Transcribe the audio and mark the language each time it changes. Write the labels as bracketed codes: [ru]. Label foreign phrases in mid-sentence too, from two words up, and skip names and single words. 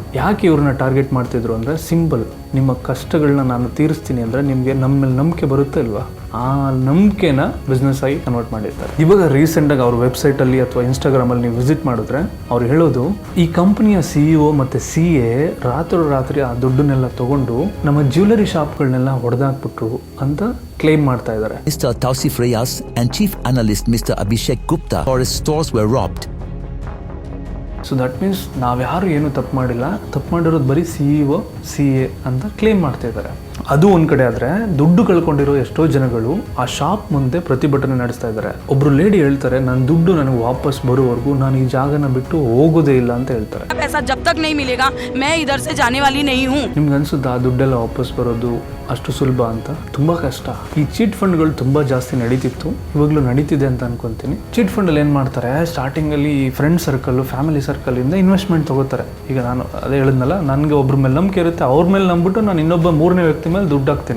[kn] ಯಾಕೆ ಇವ್ರನ್ನ ಟಾರ್ಗೆಟ್ ಮಾಡ್ತಿದ್ರು ಅಂದ್ರೆ ಸಿಂಪಲ್, ನಿಮ್ಮ ಕಷ್ಟಗಳನ್ನ ನಾನು ತೀರಿಸ್ತೀನಿ ಅಂದ್ರೆ ನಿಮಗೆ ನಮ್ಮ ಮೇಲೆ ನಂಬಿಕೆ ಬರುತ್ತೆ ಅಲ್ವಾ, ಆ ನಂಬಿಕೆನ ಬಿಸ್ನೆಸ್ ಆಗಿ ಕನ್ವರ್ಟ್ ಮಾಡಿರ್ತಾರೆ. ಇವಾಗ ರೀಸೆಂಟಾಗಿ ಅವ್ರ ವೆಬ್ಸೈಟಲ್ಲಿ ಅಥವಾ ಇನ್ಸ್ಟಾಗ್ರಾಮಲ್ಲಿ ನೀವು ವಿಸಿಟ್ ಮಾಡಿದ್ರೆ ಅವ್ರು ಹೇಳೋದು, ಈ ಕಂಪನಿಯ CEO ಮತ್ತು CA ರಾತ್ರಿ ಆ ದುಡ್ಡನ್ನೆಲ್ಲ ತಗೊಂಡು ನಮ್ಮ [en] jewellery shops [kn] ಹೊಡೆದಾಕ್ಬಿಟ್ರು ಅಂತ ಕ್ಲೇಮ್ ಮಾಡ್ತಾ ಇದ್ದಾರೆ. [en] Mr. Tausif Reyes and Chief Analyst Mr. Abhishek Gupta, for his stores were robbed. so that means [kn] ನಾವ್ಯಾರು ಏನು ತಪ್ಪು ಮಾಡಿಲ್ಲ, ತಪ್ಪು ಮಾಡಿರೋದು ಬರೀ CEO, CA ಅಂತ ಕ್ಲೇಮ್ ಮಾಡ್ತಾ ಇದ್ದಾರೆ. ಅದು ಒಂದು ಕಡೆ ಆದರೆ ದುಡ್ಡು ಕಳ್ಕೊಂಡಿರೋ ಎಷ್ಟೋ ಜನಗಳು ಆ ಶಾಪ್ ಮುಂದೆ ಪ್ರತಿಭಟನೆ ನಡೆಸ್ತಾ ಇದ್ದಾರೆ. ಒಬ್ರು ಲೇಡಿ ಹೇಳ್ತಾರೆ, ನನ್ನ ದುಡ್ಡು ನನಗೆ ವಾಪಸ್ ಬರೋವರೆಗೂ ನಾನು ಈ ಜಾಗನ ಬಿಟ್ಟು ಹೋಗೋದೇ ಇಲ್ಲ ಅಂತ ಹೇಳ್ತಾರೆ. [hi] पैसा जब तक नहीं मिलेगा मैं इधर से जाने वाली नहीं हूँ. [kn] ನಿಮ್ಗೆ ಅನ್ಸುತ್ತಾ ಆ ದುಡ್ಡೆಲ್ಲ ವಾಪಸ್ ಬರೋದು ಅಷ್ಟು ಸುಲಭ ಅಂತ? ತುಂಬ ಕಷ್ಟ. ಈ [en] chit funds [kn] ತುಂಬ ಜಾಸ್ತಿ ನಡೀತಿತ್ತು, ಇವಾಗಲೂ ನಡೀತಿದೆ ಅಂತ ಅನ್ಕೊಂತೀನಿ. [en] chit fund [kn] ಏನು ಮಾಡ್ತಾರೆ, ಸ್ಟಾರ್ಟಿಂಗಲ್ಲಿ [en] friend circle, family circle investment [kn] ತಗೋತಾರೆ. ಈಗ ನಾನು ಅದೇ ಹೇಳಿದ್ನಲ್ಲ, ನನಗೆ ಒಬ್ರ ಮೇಲೆ ನಂಬಿಕೆ ಇರುತ್ತೆ, ಅವ್ರ ಮೇಲೆ ನಂಬಿಟ್ಟು ನಾನು ಇನ್ನೊಬ್ಬ 3ನೇ ವ್ಯಕ್ತಿ ಮೇಲೆ ದುಡ್ಡು ಹಾಕ್ತೀನಿ.